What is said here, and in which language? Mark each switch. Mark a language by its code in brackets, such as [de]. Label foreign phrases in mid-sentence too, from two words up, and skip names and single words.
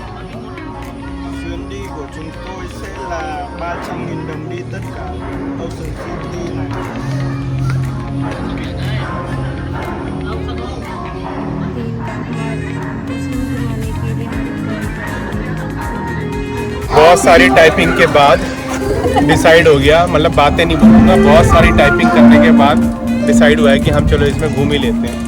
[vi] Chuyến đi của chúng tôi sẽ là 300.000 đồng đi tất cả Ocean City này. [hi] बहुत सारी टाइपिंग के बाद डिसाइड हो गया, मतलब बातें नहीं बोलूँगा, बहुत सारी टाइपिंग करने के बाद डिसाइड हुआ है कि हम चलो इसमें घूम ही लेते हैं।